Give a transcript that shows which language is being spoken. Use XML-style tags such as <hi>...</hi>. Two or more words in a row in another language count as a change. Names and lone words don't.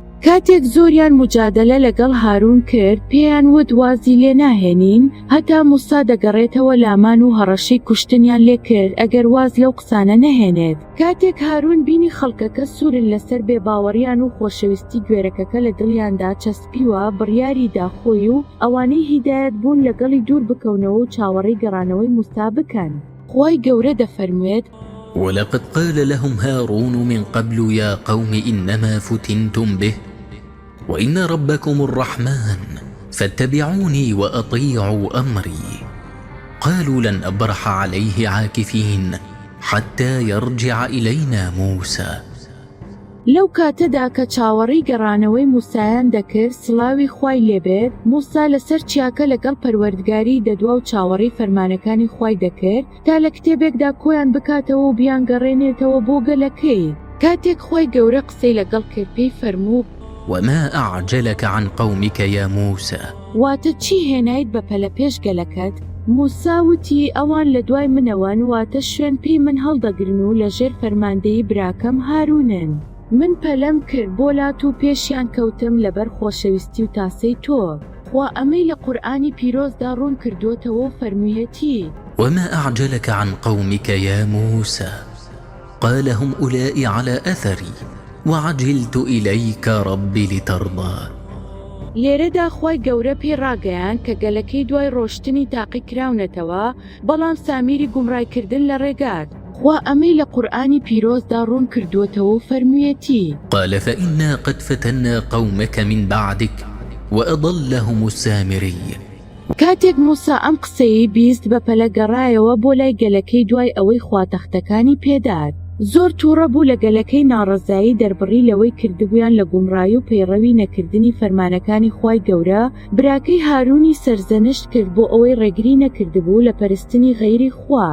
<ckb>کاتێک زۆریان مجادلە لەگەڵ هارون کرد، پێیان وت وازی لێ ناهێنین هەتا موسا دەگەڕێتەوە لامان و هەڕەشەی کوشتنیان لێ کرد ئەگەر واز لەو قسانە نەهێنێت. کاتێک هارون بینی خەڵکەکە سوورن لەسەر بێباوەڕیان و خۆشەویستی گوێرەکەکە لە دڵیاندا چەسپیوە، بڕیاری داخۆی و ئەوانەی هیدایەت بوون لەگەڵی دوور بکەونەوە و چاوەڕێی گەڕانەوەی موسا بکەن. خوای گەورە دەفەرموێت:</ckb> <ar>ولقد قال لهم هارون من قبل يا قوم إنما فتنتم به وإن ربكم الرحمن فاتبعوني وأطيعوا أمري. قالوا لن أبرح عليه عاكفين حتى يرجع إلينا موسى.</ar> <ckb>لەو کاتەدا کە چاوەڕێی گەڕانەوەی موسایان دەکرد، سڵاوی خوای لێبێت، موسا لەسەر چیاکە لەگەڵ پەروەردگاری دەدوا و چاوەڕێی فەرمانەکانی خوای دەکرد تا لە کتێبێکدا کۆیان بکاتەوە و بیان گەڕێنێتەوە بۆ گەلەکەی. کاتێک خوای گەورە قسەی لەگەڵ کرد، پێی فەرموو:</ckb> <ar>وما أعجلك عن قومك يا موسى؟</ar> <ckb>واتە چی هێنایت بە پەلە پێش گەلەکەت؟ موسا وتی: ئەوان لە دوای منەوەن، واتە شوێن پێی من هەڵدەگرن و لەژێر فەرماندەیی براکەم هارونن. من پەلەم کرد بۆ لات و پێشیان کەوتم لەبەر خۆشەویستی و تاسەی تۆ. خوا ئەمەی لە قورئانی پیرۆزدا ڕوون کردوتەوە و فەرموویەتی:</ckb> <ar>وما أعجلك عن قومك يا موسى؟ قال هم أولئك على أثري وعجلت إليك رب لترضى.</ar> <ckb>لێرەدا خوای گەورە پێی ڕاگەیان کە گەلەکەی دوای ڕۆشتنی تاقی کراونەتەوە، بەڵام سامیری گومڕایکردن لە ڕێگات. خوا ئەمەی لە قورئانی پیرۆزدا ڕوون کردووەتەوە و فەرموویەتی:</ckb> <ar>قال فإنا قد فتنا قومك من بعدك وأضلهم السامري.</ar> <ckb>کاتێک موسا ئەم قسەی بیست بە پەلە گەڕایەوە بۆ لای گەلەکەی دوای ئەوەی خوا تەختەکانی پێدات. زۆر تووڕە بوو لە گەلەکەی ناڕەزایی دەربڕی لەوەی کردبوویان لە گومڕایی و پەیڕەوی نەکردنی فەرمانەکانی خوای گەورە. براکەی هارونی سەرزەنشت کرد بۆ ئەوەی ڕێگری نەکردبوو لە پەرستنی غەیری خوا.</ckb>